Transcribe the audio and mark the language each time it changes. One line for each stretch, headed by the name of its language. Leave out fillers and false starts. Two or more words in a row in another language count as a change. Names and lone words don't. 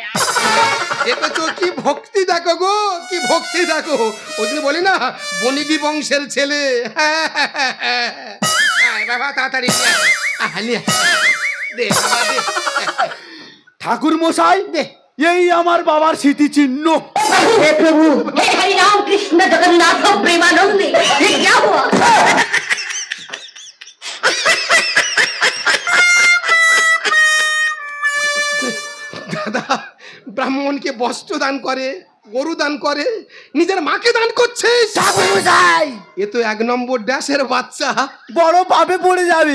Bangla: দেখেছো কি ভক্তি দেখো গো, কি ভক্তি দেখো। ওই জন্য বলি না বনিদি বংশের ছেলে। বাবা তাড়াতাড়ি নিয়ে দে বাবা দে। ঠাকুর মশাই, দে। এই আমার বাবার স্মৃতিচিহ্ন।
Hindi: हे प्रभु, हे हरि राम कृष्ण जगन्नाथ प्रेमानंद, ये क्या हुआ?
Bangla: দাদা ব্রাহ্মণকে বস্ত্র দান করে, গরু দান করে, নিজের মাকে দান করছে। এ তো 1 নম্বর ড্যাশের বাচ্চা। বড় পাপে পড়ে যাবে।